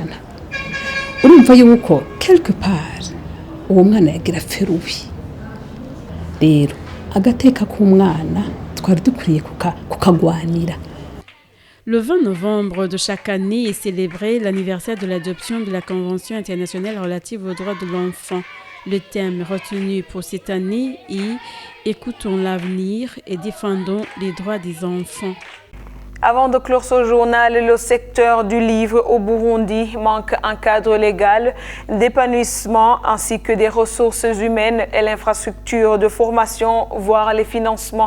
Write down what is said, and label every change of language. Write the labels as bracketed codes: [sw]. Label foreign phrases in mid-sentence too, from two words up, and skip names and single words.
[rn] Urumva yuko [fr] quelque part [rn] uwo mwana yagira ferubi. Rero agateka k'umwana twari dukwiye kukagwanira. [fr] Le 20 novembre de chaque année est célébré l'anniversaire de l'adoption de la Convention internationale relative aux droits de l'enfant. Le thème retenu pour cette année est « Écoutons l'avenir et défendons les droits des enfants ». Avant de clore ce journal, le secteur du livre au Burundi manque un cadre légal d'épanouissement ainsi que des ressources humaines et l'infrastructure de formation, voire les financements.